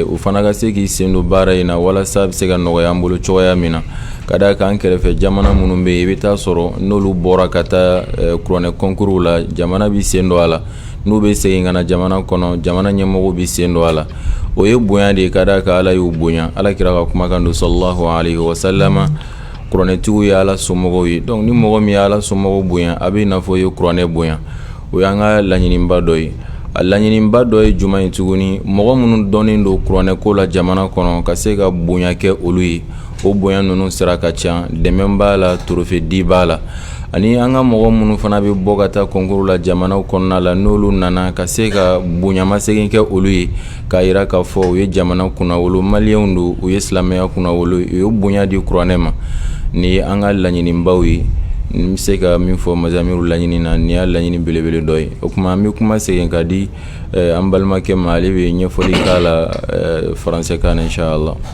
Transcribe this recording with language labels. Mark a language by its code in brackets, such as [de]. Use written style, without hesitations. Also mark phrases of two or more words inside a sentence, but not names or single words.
[bm] u fana ka se k'i sen don baara in na walasa a bɛ se ka nɔgɔya an bolo cogoya min na ka d'a kan an kɛrɛfɛ jamana minnu bɛ yen i bɛ taa sɔrɔ n'olu bɔra ka taa kuranɛ concours la jamana bɛ sen don a la n'u bɛ segin ka na jamana kɔnɔ jamana ɲɛmɔgɔw bɛ sen don a la o ye bonya de ye ka d'a kan ala y'u bonya ala kira ka kumakan don [ar] صلى الله عليه وسلم [bm] kuranɛtigiw ye ala somɔgɔw ye donc ni mɔgɔ min ye ala somɔgɔw bonya a bɛ i n'a fɔ i ye kuranɛ bonya o y'an ka laɲiniba dɔ ye a laɲiniba dɔ ye juma ye tuguni mɔgɔ minnu dɔnnen don kuranɛ ko la jamana kɔnɔ ka se ka bonya kɛ olu ye o bonya ninnu sira ka ca dɛmɛ b'a la torofedi b'a la ani an ka mɔgɔ minnu fana bɛ bɔ ka taa concours la jamanaw kɔnɔna la n'olu nana ka se ka bonyamasegin kɛ olu ye k'a yira k'a fɔ u ye jamana kunnawolo maliyɛnw don u ye silamɛya kunnawolo u ye bonya di kuranɛ ma ni ye an ka laɲinibaw ye n bɛ se ka min fɔ mazamiru laɲini na ni y'a laɲini belebele dɔ ye o kuma an bɛ kuma segin ka di an balimakɛ ma ale bɛ ɲɛfɔli k'a la faransɛ kan na inshallah.